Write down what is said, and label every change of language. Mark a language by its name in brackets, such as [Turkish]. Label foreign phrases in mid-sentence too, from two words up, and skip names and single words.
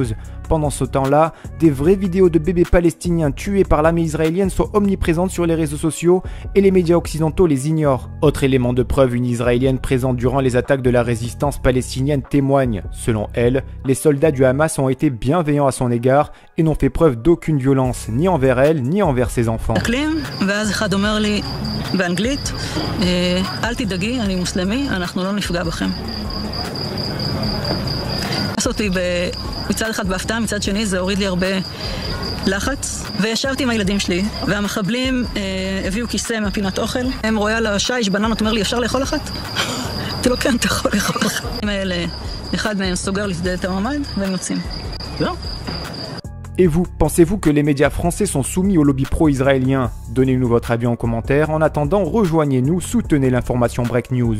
[French] Pendant ce temps-là, des vraies vidéos de bébés palestiniens tués par l'armée israélienne sont omniprésentes sur les réseaux sociaux et les médias occidentaux les ignorent. Autre élément de preuve, une israélienne présente durant les attaques de la résistance palestinienne témoigne. Selon elle, les soldats du Hamas ont été bienveillants à son égard et n'ont fait preuve d'aucune violence, ni envers elle, ni envers ses enfants. [Hebrew] אל תדאגי, אני מוסלמי, אנחנו לא נפגע בכם. עשיתי מצד אחד בהפתעה, מצד שני זה הוריד לי הרבה לחץ, וישבתי עם הילדים שלי, והמחבלים הביאו כיסא מהפינת אוכל. הם רואה על השיש בננות, אומר לי, אפשר לאכול אחת? אמרתי לו, כן, אתה יכול לאכול אחת. אחד מהם סוגר לי את דלת הממ"ד, והם יוצאים. זהו. [French] Et vous, pensez-vous que les médias français sont soumis au lobby pro-israélien? Donnez-nous votre avis en commentaire. En attendant, rejoignez-nous, soutenez l'information Break News.